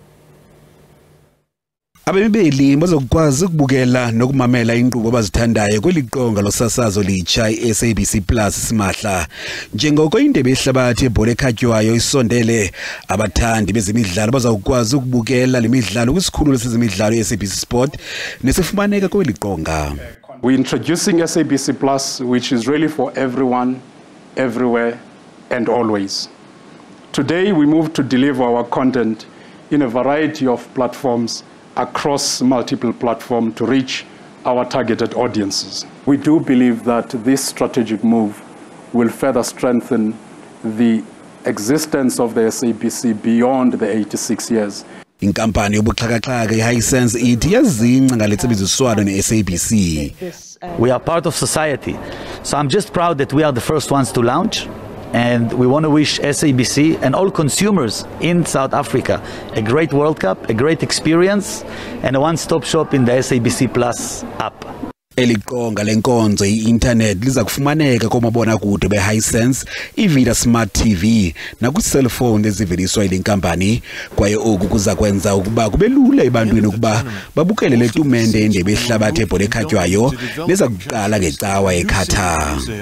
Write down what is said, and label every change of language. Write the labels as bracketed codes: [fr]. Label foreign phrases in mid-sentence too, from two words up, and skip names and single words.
[xh] Abemibeli bazokwazi ukubukela nokumamela inkqubo abazithandayo kweli qonga losasazo litsha iSABC-plus simahla. Njengoko indebe yehlabathi ebhola ekhatywayo isondele, abathandi bezemidlalo bazawukwazi ukubukela le midlalo kwisikhululo sezemidlalo iSABC Sport nesifumaneka kweli qonga. [en] We're introducing SABC-plus, which is really for everyone, everywhere, and always. Today, we move to deliver our content in a variety of platforms across multiple platforms to reach our targeted audiences. We do believe that this strategic move will further strengthen the existence of the SABC beyond the 86 years. [xh] Inkampani yobuxhakaxhaka iHisense ithi yazingca ngaletsebenziswano neSABC. [en] We are part of society, so I'm just proud that we are the first ones to launch, and we want to wish SABC and all consumers in South Africa a great World Cup, a great experience, and a one-stop shop in the SABC Plus app. [xh] Eliqonga lenkonzo i-internet liza kufumaneka komabonakude be-Hisense, iVida Smart TV nakwi-cellphone eziveliswa yile nkampani. Kwaye oku kuza kwenza ukuba kube lula ebantwini ukuba babukele le tumente yeNdebe yeHlabathi ebhola ekhatywayo neza kuqala ngecawa eKhatar.